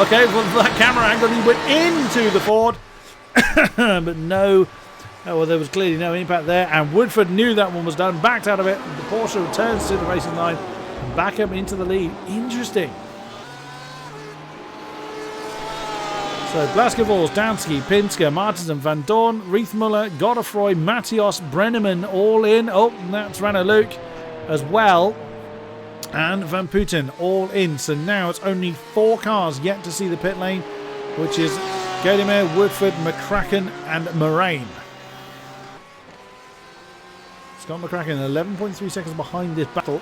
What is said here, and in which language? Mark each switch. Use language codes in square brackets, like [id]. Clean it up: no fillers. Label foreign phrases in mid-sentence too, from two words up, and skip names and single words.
[en] Okay, well, that camera angle, he went into the Ford. But no, well, there was clearly no impact there, and Woodford knew that one was done, backed out of it. The Porsche returns to the racing line and back up into the lead. Interesting. So Blaskevols, Dansky, Pinsker, Martinsen, Van Dorn, Riethmuller, Godefroy, Matthias, Brenneman all in. Oh, and that's Renault Luke as well. And Van Putten all in. So now it's only 4 cars yet to see the pit lane, which is Gaidemer, Woodford, McCracken and Moraine. Scott McCracken 11.3 seconds behind this battle.